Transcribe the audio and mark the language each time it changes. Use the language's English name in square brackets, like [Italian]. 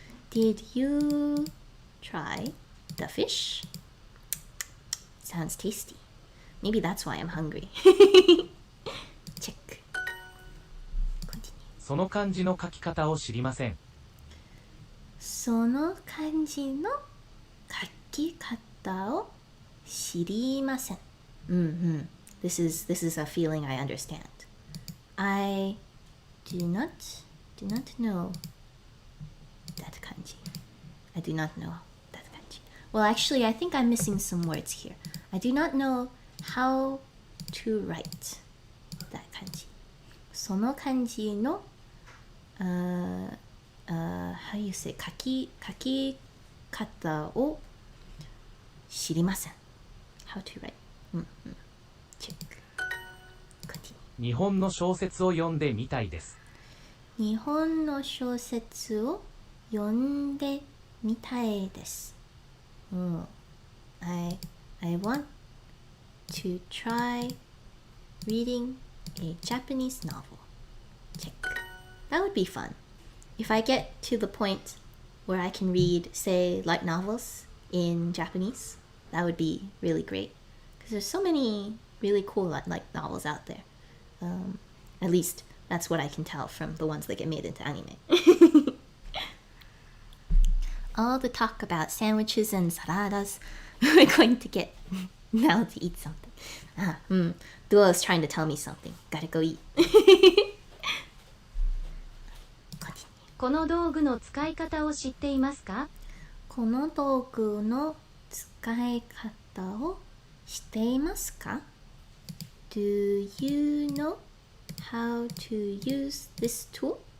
[English] Did you try the fish? Sounds tasty. Maybe that's why I'm hungry. Check. Continue. [Japanese] その漢字の書き方を知りません。その漢字の書き方を知りません。 [English] This is a feeling I understand. I do not know that kanji. I do not know that kanji. Well, actually, I think I'm missing some words here. I do not know how to write that kanji. [Japanese] その漢字の [English] how you say [Japanese] 書き方を知りません。 [English] How to write. Check. Continue. [Japanese] 日本の小説を読んでみたいです。日本の小説を読んでみたいです。 [English] I want to try reading a Japanese novel. Check. That would be fun. If I get to the point where I can read, say, light novels in Japanese, that would be really great. Because there's so many really cool light novels out there. At least that's what I can tell from the ones that get made into anime. All the talk about sandwiches and saladas, we're going to get now to eat something. Duo is trying to tell me something. Gotta go eat. [Japanese] この道具の使い方を知っていますか？この道具の使い方を知っていますか？ [English] Do you know how to use this tool?